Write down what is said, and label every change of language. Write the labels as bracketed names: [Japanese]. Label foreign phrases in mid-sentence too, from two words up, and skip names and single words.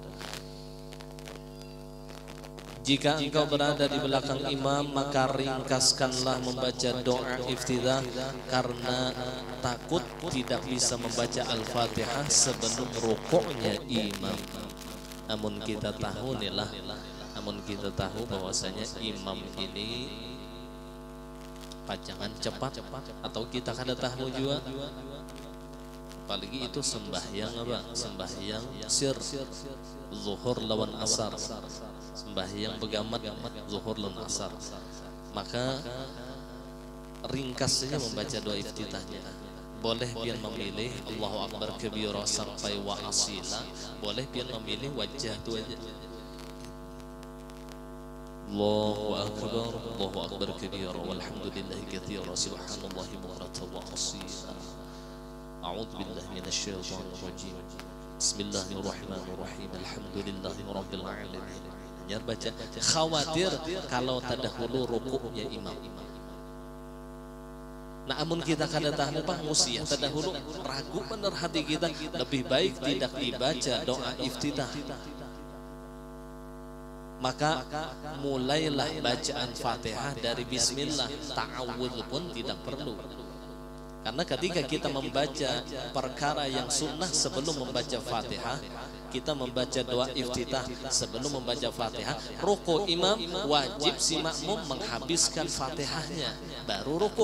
[Indonesian] Jika engkau berada di belakang imam, maka ringkaskanlah membaca doa iftitah, karena takut tidak bisa membaca Al-Fatihah sebelum rukuknya imam. Namun kita tahu bahwasanya imam ini pajangan cepat, atau kita kada tahu juga. Apalagi itu sembahyang apa? Sembahyang sir, zuhur lawan asar, sembahyang begamat zuhur lawan asar. Maka ringkasnya membaca doa iftitahnya. Boleh pian memilih [Arabic] الله أكبر كبيرا [Indonesian] sampai [Arabic] وأصيلا, [Indonesian] boleh pian memilih wajah tu aja. [Arabic] الله أكبر كبيرا والحمد لله كثيرا سبحان الله بكرة وأصيلا. أعوذ بالله من الشيطان الرجيم. بسم الله الرحمن الرحيم. الحمد لله رب العالمين. [Indonesian] Biar baca, khawatir kalau tadahulu rukuknya imam. [Banjar] Nah, amun kita kada tahu apa musia tadahulu, [Indonesian] ragu benar hati kita, lebih baik tidak dibaca doa iftitah. Maka mulailah bacaan Fatihah dari bismillah, ta'awudz pun tidak perlu. Karena ketika kita membaca perkara yang sunnah sebelum membaca Fatihah, kita membaca doa iftitah sebelum membaca Fatihah, ruku imam wajib si makmum menghabiskan Fatihahnya baru ruku.